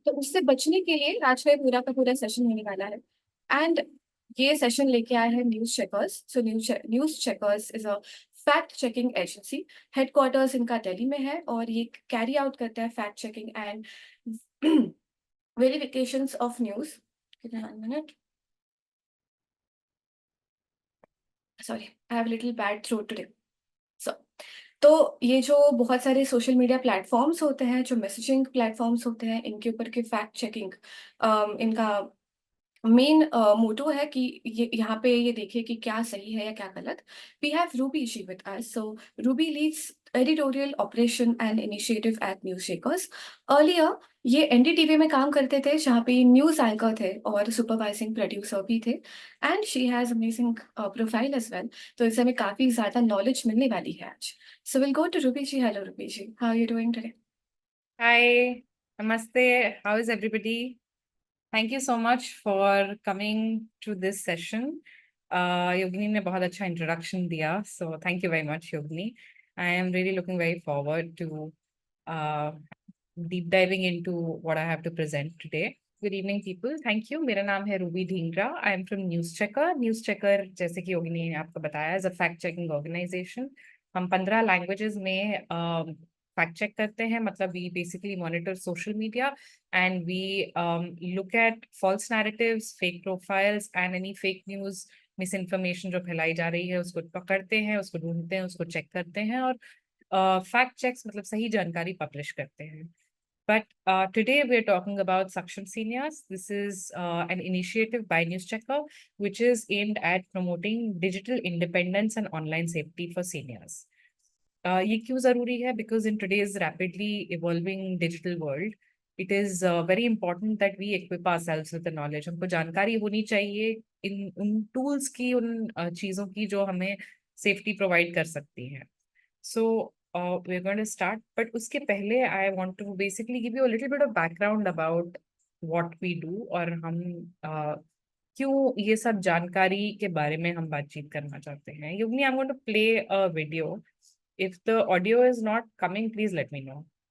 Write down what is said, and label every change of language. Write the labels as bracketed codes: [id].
[hi] तो उससे बचने के लिए आज का ये पूरा का पूरा सेशन होने वाला है। एंड ये सेशन लेके आए हैं news checkers. [en] So news checkers is a fact checking agency. [hi] Headquarters इनका दिल्ली में है और ये कैरी आउट करता है fact checking and verifications of news. [en] Give me 1 minute. Sorry, I have a little bad throat today. [hi] So, तो ये जो बहुत सारे सोशल मीडिया प्लेटफॉर्म्स होते हैं, जो मैसेजिंग प्लेटफॉर्म्स होते हैं, इनके ऊपर के फैक्ट चेकिंग इनका मेन मोटो है कि ये यहाँ पे ये देखिए कि क्या सही है या क्या गलत। [en] We have Ruby ji with us. So Ruby leads editorial operation and initiative at news checkers. [hi] Earlier ये एनडीटीवी में काम करते थे, जहाँ पे न्यूज एंकर थे और सुपरवाइजिंग प्रोड्यूसर भी थे। [en] And she has amazing profile as well. [hi] तो इससे हमें काफी ज्यादा नॉलेज मिलने वाली है आज। [en] So will go to Ruby ji. Hello Ruby ji, how are you doing today? Hi, Namaste. How is everybody? Thank you so much for coming to this session. Yogini [hi] ने बहुत अच्छा [en] introduction दिया, so thank you very much, Yogini. I am really looking very forward to uh, deep diving into what I have to present today. Good evening, people. Thank you. [hi] मेरा नाम है [en] Ruby Dhingra. I am from News Checker. News Checker, [hi] जैसे कि योगिनी ने आपको बताया, [en] is a fact checking organization. [hi] हम 15 languages में fact check करते हैं, मतलब [en] we basically monitor social media and we look at false narratives, fake profiles and any fake news, misinformation [hi] जो फैलाई जा रही है उसको पकड़ते हैं, उसको ढूंढते हैं, उसको चेक करते हैं और फैक्ट चेक्स मतलब सही जानकारी पब्लिश करते हैं. [en] But today we're talking about Saksham Seniors. This is an initiative by NewsChecker, which is aimed at promoting digital independence and online safety for seniors. [hi] ये क्यों जरूरी है? [en] Because in today's rapidly evolving digital world, it is very important that we equip ourselves with the knowledge. [hi] हमको जानकारी होनी चाहिए इन उन tools की, उन चीजों की जो हमें safety provide कर सकती हैं. [en] So we're going to start, but [hi] उसके पहले [en] I want to basically give you a little bit of background about what we do [hi] और हम क्यों ये सब जानकारी के बारे में हम बातचीत करना चाहते हैं. [en] Yogini, I'm going to play a video. If the audio is not coming, please let me know.